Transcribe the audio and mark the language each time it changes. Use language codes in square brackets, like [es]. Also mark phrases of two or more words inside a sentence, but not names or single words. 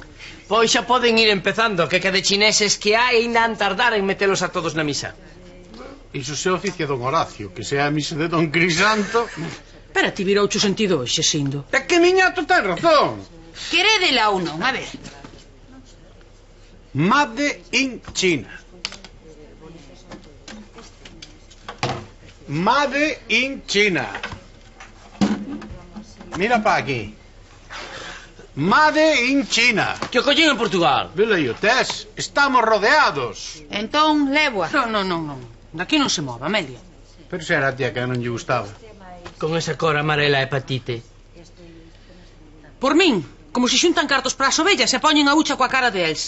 [gl] Pois xa poden ir empezando, que de chineses que hai ainda han tardar en metelos a todos na misa. Iso se oficia don Horacio, que sea a misa de don Crisanto. Pero ti viroucho sentido hoxe, Sindo. É que miñato ten razón. Querédela ou non, a ver. [en] Made in China. Made in China. [gl] Mira pa aquí. [en] Made in China. [gl] Que o collín en Portugal. Vela aí o tes. Estamos rodeados. Entón, léboa. Non. Daqui non se move, Amelia. Pero se era a tía que non lle gustaba. Con esa cor amarela hepatite. Por min, como se xuntan cartos para as ovellas e poñen a hucha coa cara de Elsa.